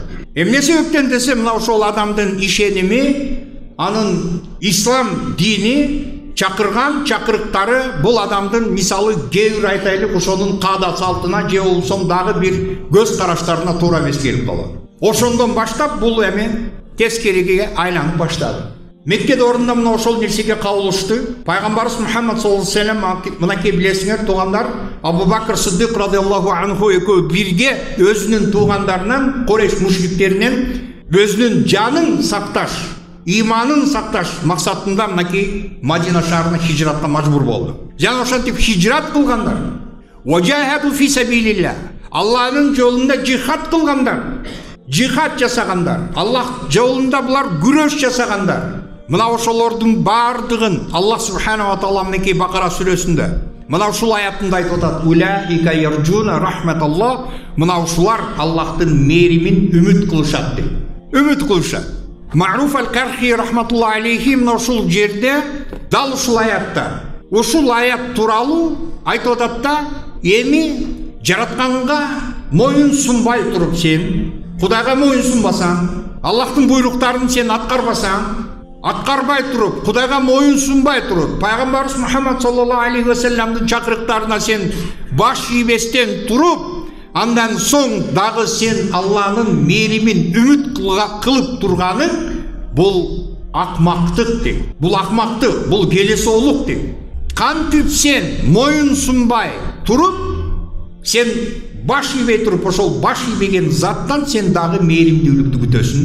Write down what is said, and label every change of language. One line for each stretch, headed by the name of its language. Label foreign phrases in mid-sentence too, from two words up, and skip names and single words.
Kyrgyz: Эмне себептен десе, мына ошол адамдын ишеними, анын ислам дини чакырган чакырыктары бул адамдын мисалы кээ бир айтайлык ошонун каада салтына же болбосо дагы бир көз караштарына туура эмес келип калат. Ошондон баштап бул эми тескериге айланып баштады. Меккеде орунда мына ошол нерсеге кабылышты. Пайгамбарыбыз Мухаммад
Arabic: صلى الله عليه وسلم
Kyrgyz: мынакей билесиңер туугандар, Абу Бакр Сиддик
Arabic: رضي الله عنه
Kyrgyz: экөө бирге өзүнүн туугандарынан, Курейш мушриктеринен өзүнүн жанын сакташ, иманын сакташ максатында мынакей Мадина шаарына хижратка мажбур болду. Жана ошентип хижрат кылгандар.
Arabic: وجاهدوا في سبيل الله.
Kyrgyz: Аллахтын жолунда жихад кылгандар. Жихад жасагандар. Аллах жолунда булар күрөш жасагандар. Мына ошолордун бардыгын Аллах
Arabic: سبحانه وتعالى
Kyrgyz: мынакей Бакара сүрөсүндө мына ушул аятында айтып атат:
Arabic: "أولئك يرجون رحمة الله."
Kyrgyz: Мына ушулар Аллахтын мээримин үмүт кылышат дейт. Үмүт кылышат. Ма'руф аль-Кархи
Arabic: رحمة الله عليه
Kyrgyz: мына ушул жерде дал ушул аятта, ушул аят тууралуу айтып атат да, эми жаратканга моюн сунбай туруп сен, Кудайга моюн сунбасаң, Аллахтын буйруктарын сен аткарбай туруп, Кудайга моюн сунбай туруп, Пайгамбарыбыз Мухаммад
Arabic: صلى الله عليه و
Kyrgyz: салламдын чакырыктарына сен баш ийбестен туруп, андан соң дагы сен Аллахтын мээримин үмүт кылып турганың бул акмактык дейт. Бул акмактык, бул келесоолук дейт. Кантип сен моюн сунбай туруп, сен баш ийбей туруп, ошол баш ийбеген заттан сен дагы мээримдүүлүктү күтөсүң.